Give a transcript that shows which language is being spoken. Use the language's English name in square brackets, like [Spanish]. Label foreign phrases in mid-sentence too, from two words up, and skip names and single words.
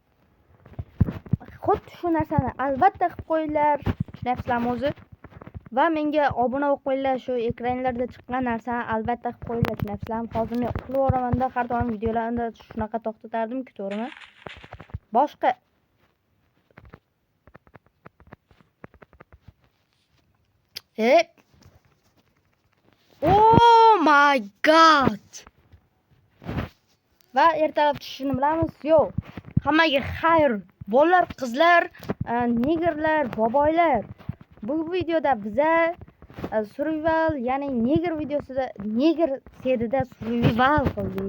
[Uzbek] Xuddi shu narsani albatta qilib qo'yinglar. Tushunasizlarmi o'zi? Va menga obuna bo'lib qo'yinglar, shu ekranlarda chiqqan narsani albatta qilib qo'yinglar. Tushunasizlarmi? Hozir men qilib yuboraman-da, har doim videolarni shunaqa to'xtatardim-ku, to'g'rimi? [English] Boshqa Oh my god. [Uzbek] Va ertalab tushishini bilamiz. Yo'q. Hammaga xayr. Bolalar, qizlar, negerlar, boboylar. Bu videoda biza survival, ya'ni neger videosida, neger serida survival qildik.